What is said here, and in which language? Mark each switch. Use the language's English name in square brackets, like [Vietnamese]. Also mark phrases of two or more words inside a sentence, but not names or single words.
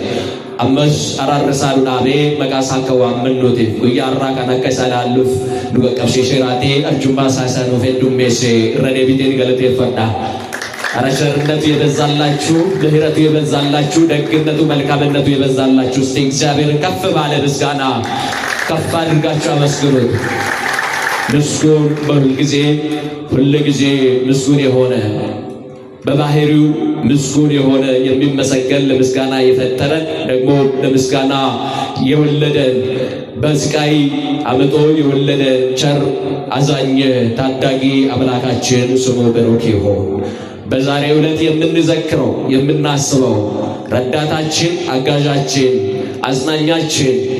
[Oromo] Ammas ararrasaanu dhaabee maqaa isaa akka waammannuutiif guyyaa har'aa kan akka isa ilaalluuf nu qaqqabsiiseeraatee arjummaa isaa nuuf heddummeesse irra deebiteen galateeffadha. [Amharic] ቸርነቱ የበዛላችሁ ምሕረቱ የበዛላችሁ ደግነቱ መልካምነቱ የበዛላችሁ እስቲ እግዚአብሔርን ከፍ ባለ ምስጋና ከፍ አድርጋችሁ አመስግኑት። ምስጉን ሁል ጊዜ ምስጉን የሆነ በባህሪው ምስጉን የሆነ የሚመሰገን ለምስጋና የፈጠረን ደግሞ ለምስጋና የወለደን በስቃይ አመጦ የወለደን ቸር አዛኝ ታዳጊ አምላካችን ስሙ ብሩክ ይሁን። በዛሬው ዕለት የምንዘክረው የምናስበው ረዳታችን አጋዣችን አጽናኛችን